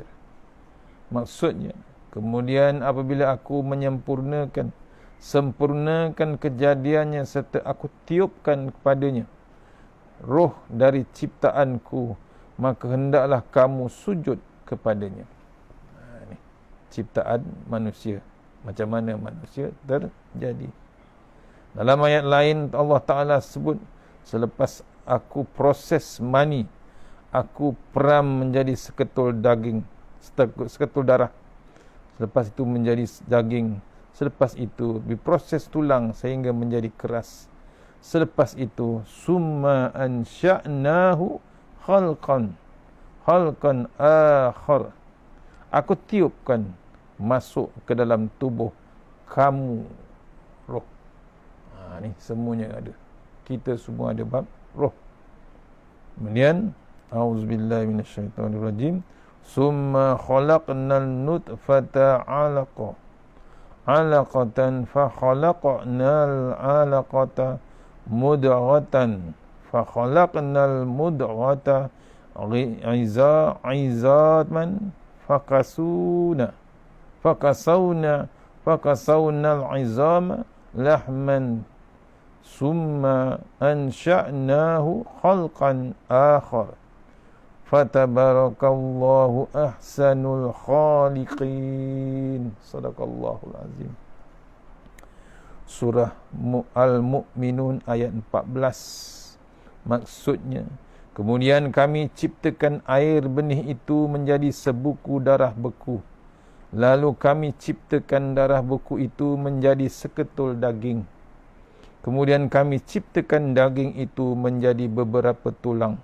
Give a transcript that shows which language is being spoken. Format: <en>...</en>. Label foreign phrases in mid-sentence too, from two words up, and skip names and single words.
<ms>Maksudnya, kemudian apabila aku sempurnakan kejadiannya serta aku tiupkan kepadanya roh dari ciptaanku, maka hendaklah kamu sujud kepadanya. Ini ciptaan manusia. Macam mana manusia terjadi. Dalam ayat lain Allah Ta'ala sebut, selepas aku proses mani, aku peram menjadi seketul daging, seketul darah. Selepas itu menjadi daging. Selepas itu diproses tulang sehingga menjadi keras. Selepas itu</ms> <ar>ثم أنشأناه خلقا آخر.</ar> <ms>Aku tiupkan masuk ke dalam tubuh kamu roh. Ni semuanya ada. Kita semua ada bab roh.</ms> <ar>Kemudian أعوذ بالله من الشيطان الرجيم. ثم خلقنا النطفة علقة فخلقنا العلقة مضغة فخلقنا المضغة عظاما فكسونا العظام لحما ثم أنشأناه خلقا آخر فتبارك الله أحسن الخالقين. صدق الله العظيم.</ar> <ms>Surah Al-Mu'minun ayat 14. Maksudnya, kemudian kami ciptakan air benih itu menjadi sebuku darah beku. Lalu kami ciptakan darah beku itu menjadi seketul daging. Kemudian kami ciptakan daging itu menjadi beberapa tulang.</ms>